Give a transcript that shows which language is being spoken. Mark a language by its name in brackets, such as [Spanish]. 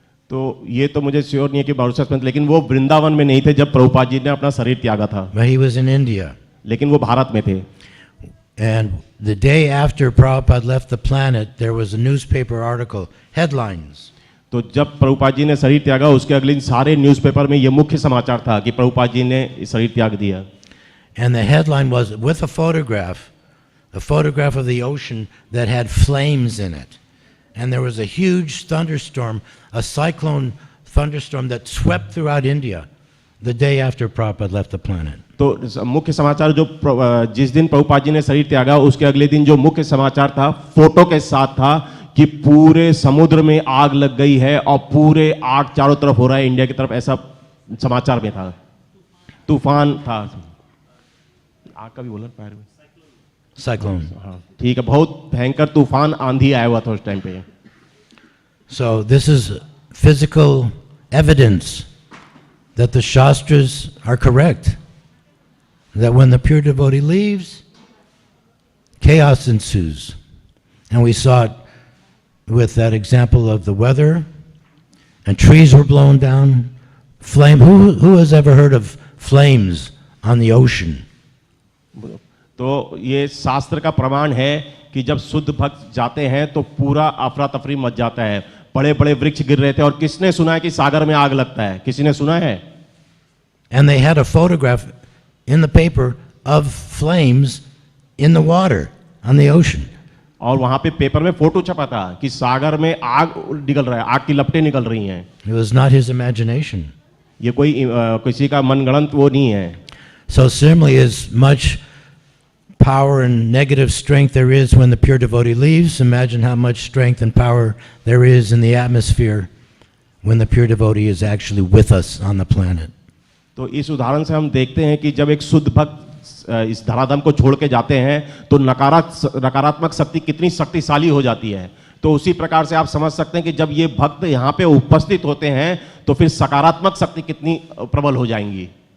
[Hindi] तो ये तो मुझे श्योर नहीं है कि मॉरिशस में, लेकिन वो वृंदावन में नहीं थे जब प्रभुपाद जी ने अपना शरीर त्यागा था, [English] But he was in India. [Hindi] लेकिन वो भारत में थे। [English] And the day after Prabhupada left the planet, there was a newspaper article, headlines. [Hindi] तो जब प्रभुपाद जी ने शरीर त्यागा, उसके अगले दिन सारे न्यूज़पेपर में ये मुख्य समाचार था कि प्रभुपाद जी ने शरीर त्याग दिया। [English] And the headline was with a photograph of the ocean that had flames in it. And there was a huge thunderstorm, a cyclone thunderstorm that swept throughout India the day after Prabhupada left the planet. [Hindi] तो मुख्य समाचार जो जिस दिन प्रभुपाद जी ने शरीर त्यागा, उसके अगले दिन जो मुख्य समाचार था, फोटो के साथ था कि पूरे समुद्र में आग लग गई है और पूरे आग चारों तरफ हो रहा है इंडिया की तरफ, ऐसा समाचार में था। तूफान था, आग का भी बोला पैर में, [English] Cyclone. [Hindi] हाँ ठीक है, बहुत भयंकर तूफान आंधी आया हुआ था उस टाइम पे। [English] So this is physical evidence that the Shastras are correct. That when the pure devotee leaves, chaos ensues. And we saw it with that example of the weather, and trees were blown down, flame. Who has ever heard of flames on the ocean? [Hindi] तो ये शास्त्र का प्रमाण है कि जब शुद्ध भक्त जाते हैं तो पूरा अफरा तफरी मच जाता है, बड़े बड़े वृक्ष गिर रहे थे, और किसने सुना है कि सागर में आग लगता है? किसी ने सुना है? [English] And they had a photograph in the paper of flames in the water on the ocean. [Hindi] और वहां पे पेपर में फोटो छपा था कि सागर में आग निकल रहा है, आग की लपटें निकल रही हैं। [English] It was not his imagination. [Hindi] ये कोई किसी का मनगढ़ंत वो नहीं है। [English] So similarly, as much power and negative strength there is when the pure devotee leaves, imagine how much strength and power there is in the atmosphere when the pure devotee is actually with us on the planet. [Hindi] तो इस उदाहरण से हम देखते हैं कि जब एक शुद्ध भक्त इस धराधाम को छोड़ के जाते हैं तो नकारात्मक शक्ति कितनी शक्तिशाली हो जाती है। तो उसी प्रकार से आप समझ सकते हैं कि जब ये भक्त यहाँ पे उपस्थित होते हैं तो फिर सकारात्मक शक्ति कितनी प्रबल हो जाएंगी।